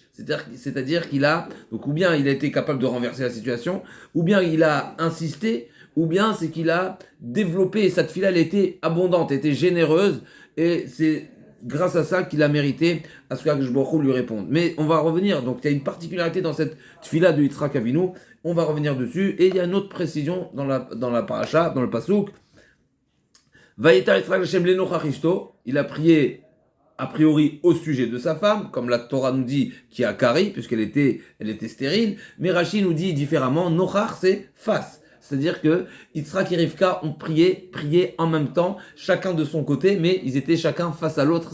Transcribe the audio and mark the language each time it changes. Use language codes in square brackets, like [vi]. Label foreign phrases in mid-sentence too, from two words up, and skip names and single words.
[fr] C'est-à-dire qu'il a, donc ou bien il a été capable de renverser la situation, ou bien il a insisté, ou bien c'est qu'il a développé, cette tfila elle était abondante, était généreuse, et c'est grâce à ça qu'il a mérité à ce qu' [he] הקדוש ברוך הוא [fr] lui réponde. Mais on va revenir, donc il y a une particularité dans cette tfila de Yitzhak Avinu, on va revenir dessus, et il y a une autre précision dans la paracha, dans le pasuk. [he] ויעתר יצחק השם לנכח אשתו, [fr] il a prié a priori au sujet de sa femme, comme la Torah nous dit qui a Kari, puisqu'elle était stérile, mais Rashi nous dit différemment, nochach c'est face. C'est-à-dire que Yitzhak et Rivka ont prié en même temps, chacun de son côté, mais ils étaient chacun face à l'autre.